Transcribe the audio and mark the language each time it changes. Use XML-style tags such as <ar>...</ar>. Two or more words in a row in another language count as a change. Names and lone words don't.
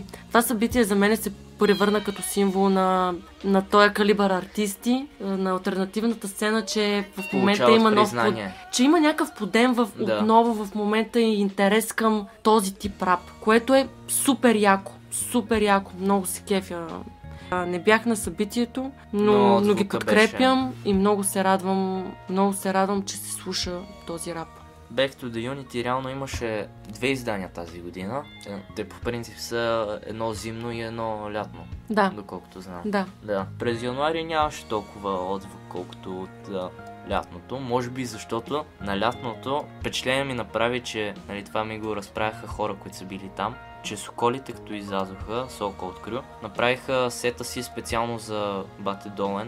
<bg>Това събитие за мен се превърна като символ на този калибър артисти, на алтернативната сцена, че в момента има че има някакъв подем отново в момента и интерес към този тип рап, което е супер яко. Супер яко. Много се кефя. Не бях на събитието, но ги подкрепям и много се радвам, че се слуша този рап. Back to the Unity реално имаше 2 издания тази година. Те по принцип са едно зимно и едно лятно. Да. Доколкото знам. Да. През януари нямаше толкова отзвук, колкото от лятното. Може би защото на лятното впечатление ми направи, че това ми го разправяха хора, които са били там, че Соколите, като излязоха, Сокол открил, направиха сета си специално за Бате Долен.</bg>